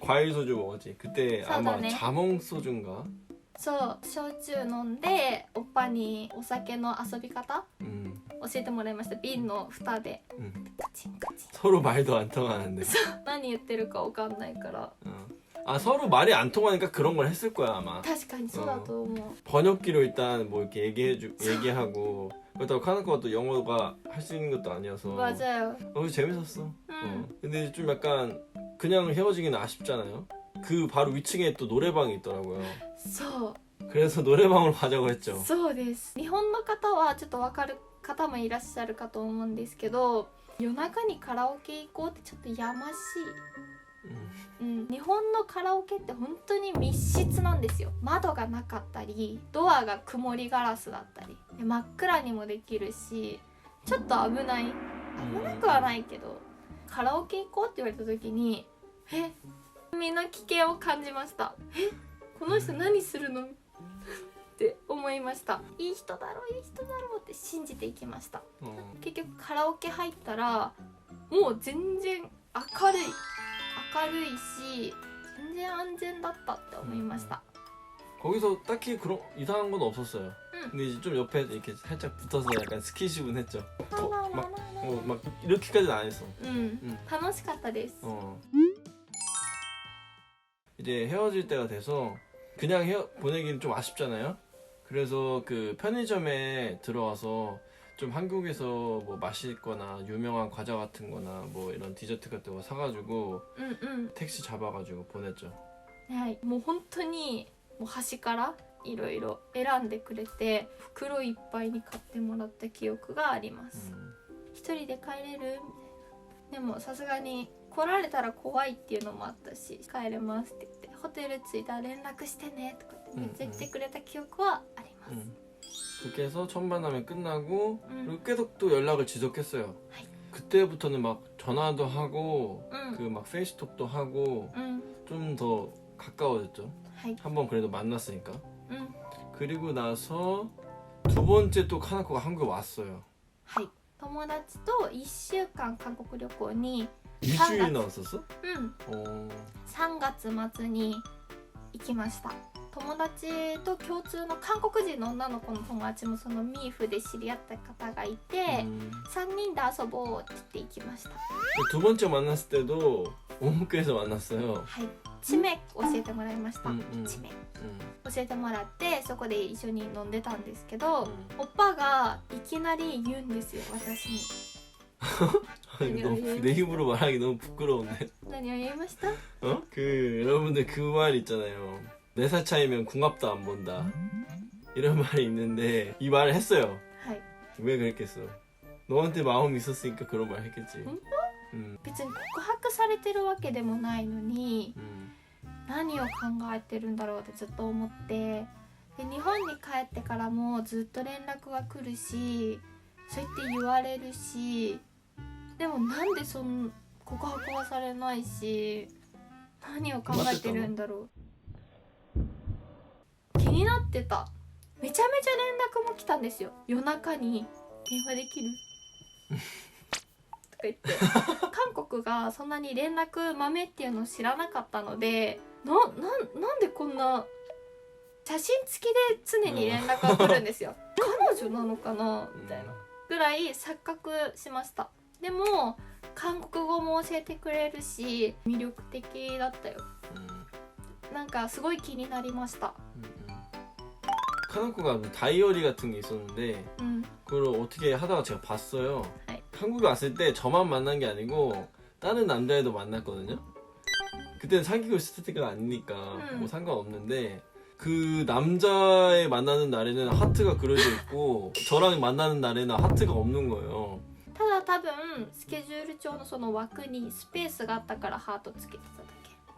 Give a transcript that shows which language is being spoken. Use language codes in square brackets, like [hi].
[ko] 과일 소주 먹었지. 그때 아마 사다네. 자몽 소주인가? [ja] そう焼酎飲んでおっぱにお酒の遊び方 教えてもらいました。瓶の蓋でカチンカチン [ko] 서로 말도 안 통하는데. [ja] 何言ってるか分かんないから [ko] 아 서로 말이 안 통하니까 그런 걸 했을 거야 아마. [ja] 確かにそうだと思う。 [ko] 번역기로 일단 뭐 이렇게 얘기하고 그렇다고 카나코가 또 영어가 할 수 있는 것도 아니어서. 맞아요. 그래서 재밌었어. 근데 좀 약간 그냥 헤어지기는 아쉽잖아요. 그 바로 위층에 또 노래방이 있더라고요. [ja] そう [ko] 그래서 노래방으로 가자고 했죠. [ja] そうです。日本の方はちょっと分かる方もいらっしゃるかと思うんですけど、夜中にカラオケ行こうってちょっとやましい、日本のカラオケって本当に密室なんですよ。窓がなかったりドアが曇りガラスだったりで真っ暗にもできるし、ちょっと危なくはないけど、カラオケ行こうって言われた時にみんな危険を感じました。この人何するのって思いました。いい人だろういい人だろうって信じていきました。結局カラオケ入ったらもう全然明るいし全然安全だったって思いました。 [ko] 거기서 딱히 그런 이상한 건 없었어요. 근데 이제 좀 옆에 이렇게 살짝 붙어서 약간 스킨십은 했죠. 막 이렇게까지는 안 했어. [ja] 楽しかったです。 [ko] 이제 헤어질 때가 돼서 그냥 보내기는 좀 아쉽잖아요. 그래서 그 편의점에 들어와서 좀 한국에서 뭐 맛있거나 유명한 과자 같은 거나 뭐 이런 디저트 같은 거 사가지고 택시 잡아가지고 보냈죠. [ja] はい、もう本当にもう端からいろいろ選んでくれて袋いっぱいに買ってもらった記憶があります。一人で帰れる？でもさすがに来られたら怖いっていうのもあったし、帰れますって言ってホテル着いたら連絡してねとかってめっちゃ言ってくれた記憶はあります。 [ko] 그렇게 해서 첫 만남이 끝나고 그리고 계속 또 연락을 지속했어요. 그때부터는 막 전화도 하고 그 막 페이스톡도 하고 좀 더 가까워졌죠. 한번 그래도 만났으니까. 그리고 나서 두 번째 또 카나코가 한국에 왔어요. [ja] はい、友達と1週間韓国旅行に [ko] 일주일 나왔었어? [ja] 3月末に行きました。友達と共通の韓国人の女の子の友達もそのミーフで知り合った方がいて、3人で遊ぼうって言って行きました。 [ko] 두 번째 만났을 때도 오목교에서 만났어요. [ja] はい、地名教えてもらいました。 음. 地名教えてもらってそこで一緒に飲んでたんですけど、 음. おっぱがいきなり言うんですよ、私に。 [ko] 아니, 너무 내 입으로 말하기 너무 부끄러운데. [ja] 何を言いました？ 어? [ko] 여러분들 그 말 있잖아요. 4살 차이면 궁합도 안 본다. 이런 말이 있는데 이 말을 했어요. [ja] はい、 [ko] 왜 그랬겠어? 너한테 마음이 있었으니까 그런 말 했겠지. 응? [ja] 別に告白されてるわけでもないのに、 何を考えてるんだろうってずっと思って、で日本に帰ってからもずっと連絡が来るし、そう言って言われるし、でもなんでその告白はされないし、何を考えてるんだろう。気になってた。めちゃめちゃ連絡も来たんですよ。夜中に電話できるとか言って韓国がそんなに連絡豆っていうのを知らなかったので、なんでこんな写真付きで常に連絡が来るんですよ。彼女なのかなみたいなぐらい錯覚しました。でも韓国語も教えてくれるし魅力的だったよ。なんかすごい気になりました。 [ko] 카나코가 다이어리 같은 게 있었는데 그걸 어떻게 하다가 제가 봤어요. 네. 한국에 왔을 때 저만 만난 게 아니고 다른 남자애도 만났거든요. 그때는 사귀고 있을 때가 아니니까 뭐 상관없는데 그 남자애 만나는 날에는 하트가 그려져 있고 저랑 만나는 날에는 하트가 없는 거예요. [ja] ただ多分スケジュール帳のその枠にスペースがあったからハートつけてただけ。